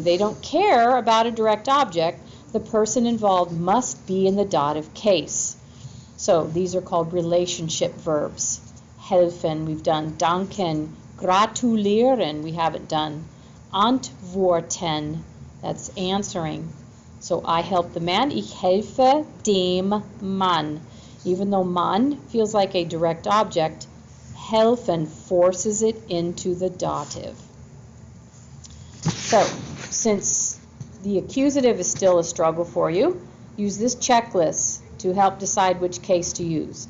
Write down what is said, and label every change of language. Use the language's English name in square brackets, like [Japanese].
[English] They don't care about a direct object. The person involved must be in the dative case. So these are called relationship verbs. Helfen, we've done. Danken, gratulieren, we haven't done. Antworten, that's answering. So I help the man, [German] ich helfe dem Mann. [English] Even though Mann feels like a direct object, helfen forces it into the dative. So since the accusative is still a struggle for you, use this checklist to help decide which case to use.